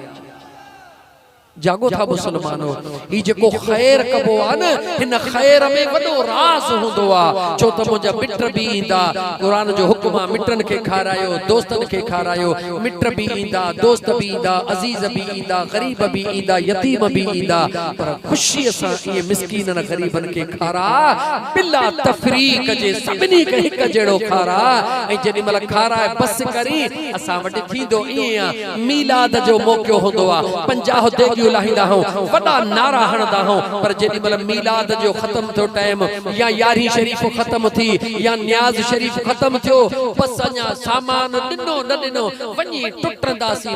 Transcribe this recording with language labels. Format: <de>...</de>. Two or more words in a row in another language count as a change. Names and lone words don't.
<sd>जागो था मुसलमानो, ई जेको खैर कबो आ न, हिन खैर में वॾो राज हुंदो आ। छो त मुंहिंजा मिट भी ईंदा, कुरान जो हुक्म आ मिटन के खारायो, दोस्तन के खारायो। मिट भी ईंदा, दोस्त भी ईंदा, अजीज भी ईंदा, गरीब भी ईंदा, यतीम भी ईंदा, पर खुशी सां ये मिस्कीनन गरीबन के खारा बिला तफरीक जे सभिनी के हिक जहिड़ो खारा। ऐं जेॾी महिल खाराए बस करी असां वटि थींदो ईअं आ, मीलाद जो मौक़ो हूंदो आ, 50 देगियूं लाहींदा हूं, वॾा नारा हणंदा हूं, पर जेॾी महिल मीलाद जो ख़त्म थियो टाइम, या यारी शरीफ ख़त्म थी, या न्याज़ शरीफ ख़त्म थियो, बस अञा सामान ॾिनो न ॾिनो वञी टुटंदासीं।</sd>